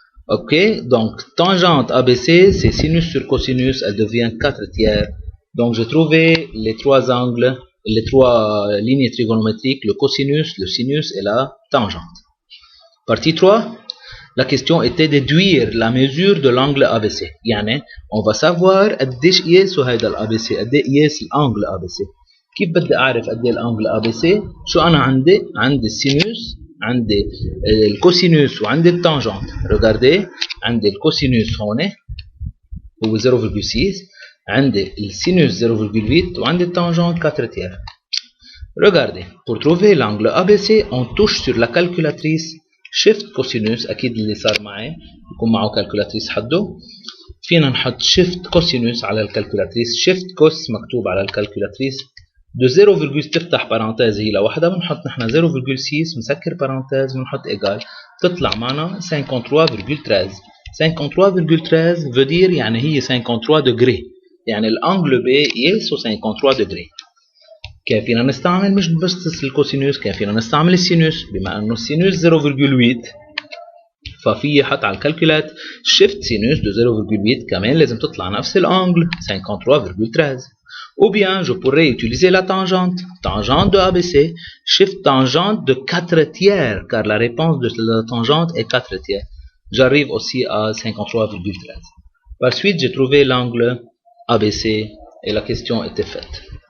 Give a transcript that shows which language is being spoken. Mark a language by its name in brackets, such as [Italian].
[French] Ok, donc tangente ABC, c'est sinus sur cosinus, elle devient 4 tiers. Donc j'ai trouvé les trois angles, les trois lignes trigonométriques, le cosinus, le sinus et la tangente. Partie 3, la question était de déduire la mesure de l'angle ABC. [Arabic] يعني [French] on va savoir [Arabic] قديش قياسه هيدا الABC, قد ايه قياس الانجل ABC. كيف بدي اعرف قد ايه الانجل ABC؟ شو انا عندي السينوس، عندي الكوسينوس وعندي التانجنت. ريغاردي عندي الكوسينوس هون هو 0,6، عندي السينوس 0,8 وعندي التانجنت 4 tiers. [French] Regardez, pour trouver l'angle ABC, on touche sur la calculatrice shift cosinus. [Arabic] أكيد اللي صار معي يكون معه calculatrice حده. فينا نحط shift cosinus على الكالكولاتريس. shift cos مكتوب على الكالكولاتريس. de 0, تفتح بارانتيز هي لوحدها، بنحط نحن 0,6 مسكر بارانتيز بنحط إيجال، تطلع معنا 53,13. 53,13 veut dire يعني هي 53 degrés، يعني الانجل بي قياسه 53 degrés. كيف فينا نستعمل مش بس الكوسينوس، كيف فينا نستعمل السينوس؟ بما انه السينوس 0,8 ففي حط على الكالكولات شيفت سينوس de 0,8 كمان لازم تطلع نفس الانجل 53,13. [French] Ou bien je pourrais utiliser la tangente de ABC, shift tangente de 4 tiers car la réponse de la tangente est 4 tiers. J'arrive aussi à 53,13. Par suite j'ai trouvé l'angle ABC et la question était faite.